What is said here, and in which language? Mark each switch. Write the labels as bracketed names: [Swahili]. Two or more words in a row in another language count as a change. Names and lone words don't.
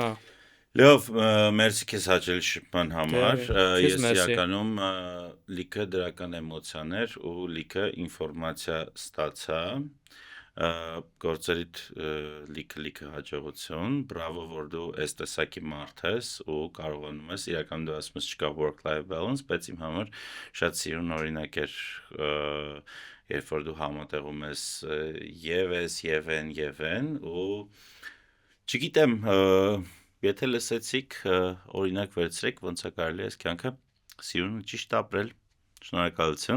[Armenian] Լավ, մերսի քեզ հաճելի շփման համար, ես իրականում լիքը դրական էմոցիաներ ու լիքը ինֆորմացիա ստացա, գործերիդ լիքը հաջողություն, բրավո, որ դու այս տեսակի մարդ ես ու կարողանում ես, իրական դու ասում ես չկա [English] work-life balance, [Armenian] բայց իմ համար շատ սիրուն օրինակ էր, երբ որ դու համատեղում ես եւ են ու չգիտեմ, եթե լսեցիք, օրինակ վերցրեք, ոնց է կարելի այս կյանքը սիրուն ու ճիշտ ապրել։ Շնորհակալություն։